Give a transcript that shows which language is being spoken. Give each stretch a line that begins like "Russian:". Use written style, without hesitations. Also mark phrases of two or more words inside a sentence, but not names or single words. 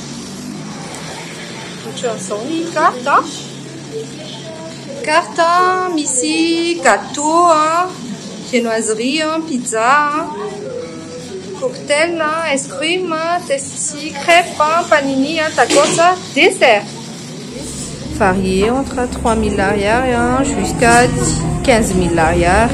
Malagasy: Ohatran'izao ny carte misy
French: gâteau viennoiserie pizza cocktail ice cream tasty crêpe panini tacos dessert varié entre 3000 l'arrière jusqu'à 15 000 l'arrière.